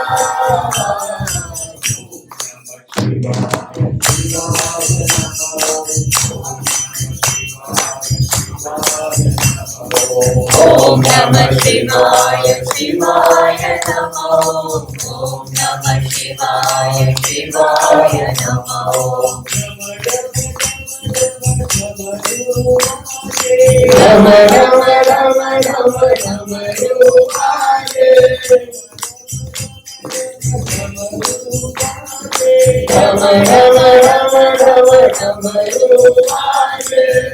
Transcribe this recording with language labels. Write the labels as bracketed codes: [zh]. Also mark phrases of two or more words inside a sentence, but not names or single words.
[sa] ॐ नमः शिवाय, शिवाय नमो. ॐ नमः शिवाय, शिवाय नमो. [te] రమ రమ రమ రమ రమ రూపాలే రమ రమ రమ రమ రమ రూపాలే